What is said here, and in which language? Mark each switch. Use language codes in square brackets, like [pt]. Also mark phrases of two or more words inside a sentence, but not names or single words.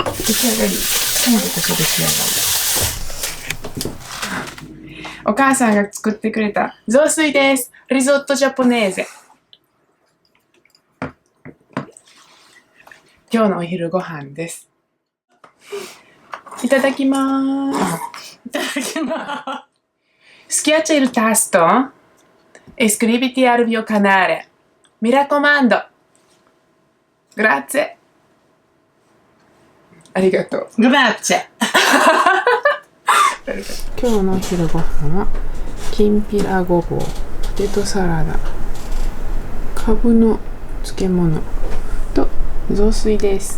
[ja] 今度こそ出来上がり。お母さんが作ってくれた雑炊です。 [it] Risotto giapponese. [ja] 今日のお昼ご飯です。 [it] いただきます。Schiaccia il tasto e iscriviti al mio canale. Mi raccomando. Grazie. [ja] ありがとう。グラッチェ。今日のお昼ご飯はきんぴらごぼう、ポテトサラダ、かぶの漬物と雑炊です。